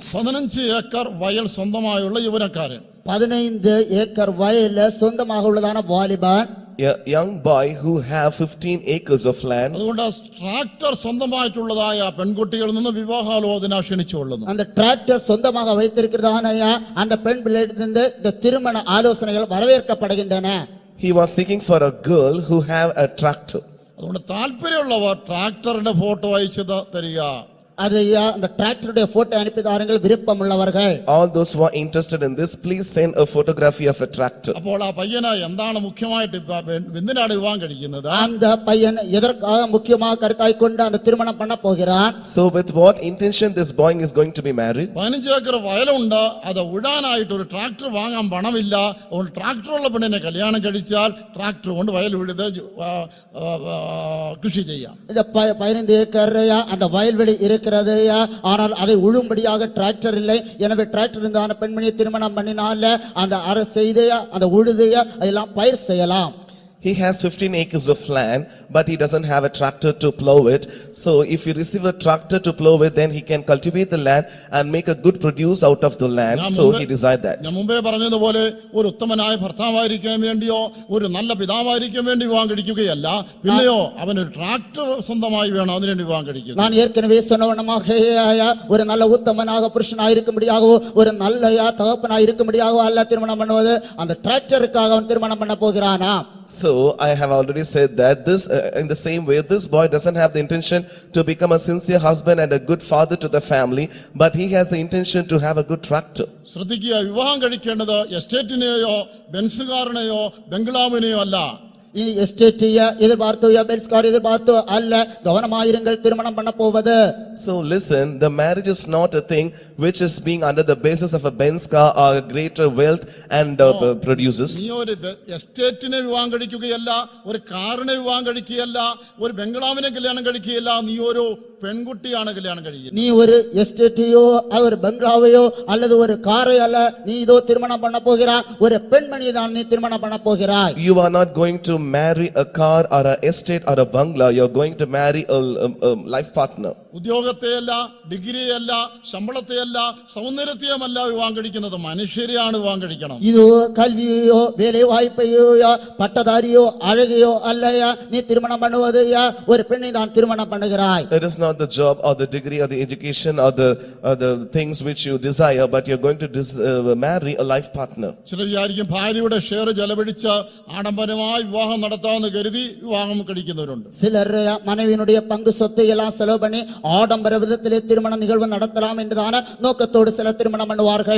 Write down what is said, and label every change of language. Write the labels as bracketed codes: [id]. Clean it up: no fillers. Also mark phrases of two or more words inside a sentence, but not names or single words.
[ml] 15 ഏക്കർ വയൽ സ്വന്തമായുള്ള യുവനക്കാരൻ. [ta] 15 ஏக்கர் வயல்ல சொந்தமாக உள்ளதான வாலிபன். [en] A young boy who have 15 acres of land. [ml] അതുകൊണ്ട് ട്രാക്ടർ സ്വന്തമായിട്ടുള്ളതായ പെൺകുട്ടികളിൽ നിന്ന് വിവാഹാലോചന ക്ഷണിച്ചുകൊള്ളുന്നു. [ta] அந்த டிராக்டர் சொந்தமாக வைத்திருக்கிறதான அந்த பெண் பிள்ளையிடமிருந்து இந்த திருமண ஆலோசனைகள் வரவேற்கப்படுகின்றன. [en] He was seeking for a girl who have a tractor. [ml] അതുകൊണ്ട് താല്പര്യമുള്ളവർ ട്രാക്ടറിന്റെ ഫോട്ടോ അയച്ചു തരിക. [ta] அது அந்த டிராக்டருடைய போட்டோ அனுப்பி தாருங்கள் விருப்பம் உள்ளவர்கள். [en] All those who are interested in this, please send a photography of a tractor. [ml] അപ്പോൾ ആ പയ്യന് എന്താണ് മുഖ്യമായിട്ട് എന്തിനാണ് വിവാഹം കഴിക്കുന്നത്? [ta] அந்த பையன் எதற்காக முக்கியமாக கருத்தாய் கொண்டு அந்த திருமணம் பண்ண போகிறான்? [en] So with what intention this boy is going to be married? [ml] 15 ഏക്കർ വയലുണ്ട്, അത് ഉഴാനായിട്ട് ഒരു ട്രാക്ടർ വാങ്ങാൻ പണമില്ല. ഒരു ട്രാക്ടറുള്ള പെണ്ണിനെ കല്യാണം കഴിച്ചാൽ ട്രാക്ടർ കൊണ്ട് വയൽ ഉഴുത് കൃഷി ചെയ്യാം. [ta] இந்த 15 ஏக்கர் அந்த வயல்வெளி இருக்கிறதையா, ஆனால் அதை உழும்படியாக டிராக்டர் இல்லை. எனவே டிராக்டர் இருந்தான பெண்மணியை திருமணம் பண்ணினால அந்த அரை செய்தையா அந்த உழுதையா அதெல்லாம் பயிர் செய்யலாம். [en] He has 15 acres of land, but he doesn't have a tractor to plow it. So if you receive a tractor to plow it, then he can cultivate the land and make a good produce out of the land. So he desired that. [ml] ഞാൻ മുമ്പേ പറഞ്ഞതുപോലെ ഒരു ഉത്തമനായ ഭർത്താവായിരിക്കാൻ വേണ്ടിയോ ഒരു നല്ല പിതാവായിരിക്കാൻ വേണ്ടി വിവാഹം കഴിക്കുകയല്ല, പിന്നെയോ അവനൊരു ട്രാക്ടർ സ്വന്തമായി വേണം അതിനുവേണ്ടി വിവാഹം കഴിക്കുക. [ta] நான் ஏற்கனவே சொன்னவனமாக ஒரு நல்ல உத்தமனாக புருஷனாக இருக்கும்படியாகவோ ஒரு நல்ல தகப்பனாக இருக்கும்படியாகவோ அல்ல திருமணம் பண்ணுவது, அந்த டிராக்டருக்காக அவன் திருமணம் பண்ண போகிறானா? [en] So I have already said that this in the same way this boy doesn't have the intention to become a sincere husband and a good father to the family, but he has the intention to have a good tractor. [ml] ശ്രദ്ധിക്കുക, വിവാഹം കഴിക്കേണ്ടത് എസ്റ്റേറ്റിനെയോ ബെൻസുകാരനെയോ ബംഗ്ലാവിനെയോ അല്ല. [ta] எஸ்டேட்டியா எதிர்பார்த்தோ பென்ஸ்கார் எதிர்பார்த்தோ அல்ல, கவனமாயிருங்கள் திருமணம் பண்ண போவது. [en] So listen, the marriage is not a thing which is being under the basis of a Benz car or a greater wealth and produces. [ml] നീ ഒരു എസ്റ്റേറ്റിനെ വിവാഹം കഴിക്കുകയല്ല, ഒരു കാറിനെ വിവാഹം കഴിക്കുകയല്ല, ഒരു ബംഗ്ലാവിനെ കല്യാണം കഴിക്കുകയല്ല, നീ ഒരു പെൺകുട്ടിയാണ് കല്യാണം കഴിക്കുന്നത്. [ta] நீ ஒரு எஸ்டேட்டையோ ஒரு பங்களாவையோ அல்லது ஒரு காரை அல்ல, நீ இதோ திருமணம் பண்ண போகிறாய், ஒரு பெண்மணியை தான் நீ திருமணம் பண்ண போகிறாய். [en] You are not going to marry a car or a estate or a bungalow. You are going to marry a life partner. [ml] ഉദ്യോഗത്തെയല്ല, ഡിഗ്രിയല്ല, ശമ്പളത്തെയല്ല, സൗന്ദര്യത്തെയുമല്ല വിവാഹം കഴിക്കുന്നത്, മനുഷ്യരെയാണ് വിവാഹം കഴിക്കണം. [ta] இதோ கல்வியோ வேலை வாய்ப்பையோ பட்டதாரியோ அழகையோ அல்லையா நீ திருமணம் பண்ணுவது, ஒரு பெண்ணை தான் திருமணம் பண்ணுகிறாய். [en] It is not the job or the degree or the education or the things which you desire, but you are going to marry a life partner. [ml] ചില വിചാരിക്കും ഭാര്യയുടെ ഷെയർ ചെലവഴിച്ച് ആഡംബരമായി വിവാഹം നടത്താമെന്ന് കരുതി വിവാഹം കഴിക്കുന്നവരുണ്ട്. [ta] சிலர் மனைவியினுடைய பங்கு சொத்தை எல்லாம் செலவு பண்ணி ஆடம்பர விதத்திலே திருமண நிகழ்வு நடத்தலாம் என்றதான நோக்கத்தோடு சில திருமணம் பண்ணுவார்கள்.